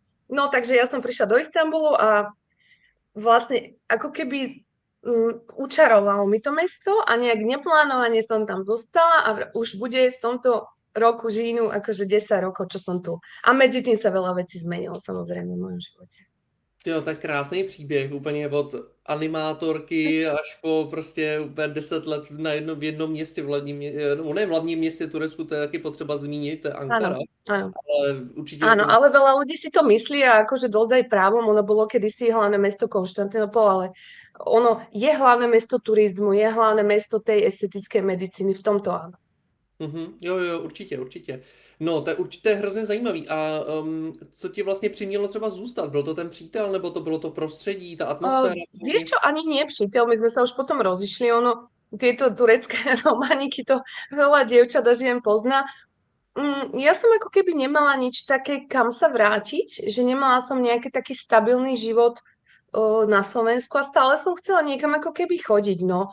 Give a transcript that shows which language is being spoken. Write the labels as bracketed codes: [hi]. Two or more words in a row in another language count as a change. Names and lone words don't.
[sk] No, takže ja som prišla do Istanbulu a vlastne ako keby učarovalo mi to mesto a nejak neplánovane som tam zostala a už bude v tomto roku žínu akože 10 rokov, čo som tu. A medzi tým sa veľa vecí zmenilo samozrejme v mojom živote. [cs] Jo, tak krásný příběh, úplně od animátorky až po prostě úplně 10 let v jednom městě, v hlavním, no ne v hlavním městě Turecku, to je taky potřeba zmínit, to je Ankara, [sk] Áno, áno. [cs] ale určitě [sk] Áno, [cs] jako [sk] ale veľa ľudí si to myslí a akože dosť aj právom, ono bolo kedysi hlavné mesto Konštantinopol, ale ono je hlavné mesto turizmu, je hlavné mesto tej estetickej medicíny, v tomto áno. [cs] Jo, jo, určitě, určitě. No, to je určitě hrozně zajímavý. A co tě vlastně přimělo třeba zůstat? Byl to ten přítel, nebo to bylo to prostředí, ta atmosféra toho [sk] Vieš čo, [cs] města? [sk] ani nie přítel, my sme sa už potom rozišli, ono, tieto turecké romániky, to veľa dievčat a žien pozná. Ja som ako keby nemala nič také, kam sa vrátiť, že nemala som nejaký taký stabilný život na Slovensku a stále som chcela niekam ako keby chodiť, no.